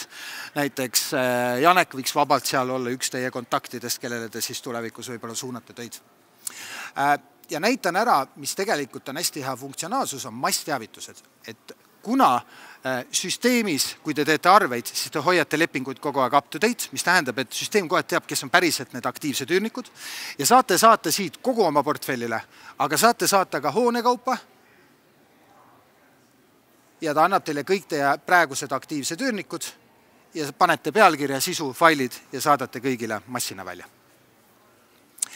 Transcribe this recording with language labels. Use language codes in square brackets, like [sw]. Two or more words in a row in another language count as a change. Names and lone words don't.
[et] Näiteks Janek võiks vabalt seal olla üks teie kontaktidest, kellele te siis tulevikus võib-olla suunate töid. Ja näitan ära, mis tegelikult on hästi hea funktsionaalsus, on massteavitused. Et kuna süsteemis, kui te teete arveid, siis te hoiate lepinguid kogu aeg [en] up to date, [et] mis tähendab, et süsteem kohe teab, kes on päriselt need aktiivsed üürnikud ja saate saata siit kogu oma portfellile, aga saate saata ka hoonekaupa ja ta annab teile kõik teie praegused aktiivsed üürnikud ja panete pealkirja, sisu, failid ja saadate kõigile massina välja.